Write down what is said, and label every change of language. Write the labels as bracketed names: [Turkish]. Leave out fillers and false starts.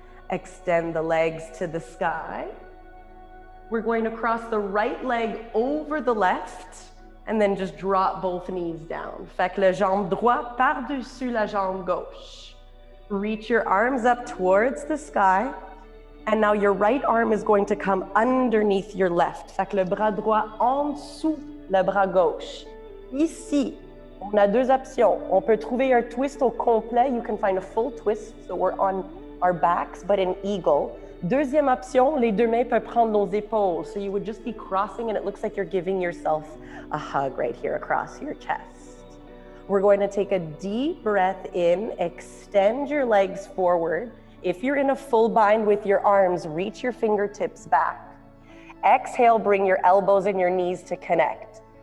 [English] Extend the legs to the sky. We're going to cross the right leg over the left. And then just drop both knees down. [French] Fait que le jambe droit par-dessus la jambe gauche. [English] Reach your arms up towards the sky. And now your right arm is going to come underneath your left. [French] Fait que le bras droit en dessous le bras gauche. Ici, on a 2 options. On peut trouver un twist au complet. [English] You can find a full twist. So we're on our backs, but in eagle. [French] Deuxième option, les deux mains peuvent prendre nos épaules. [English] So you would just be crossing and it looks like you're giving yourself a hug right here across your chest. We're going to take a deep breath in, extend your legs forward. If you're in a full bind with your arms, reach your fingertips back. Exhale, bring your elbows and your knees to connect.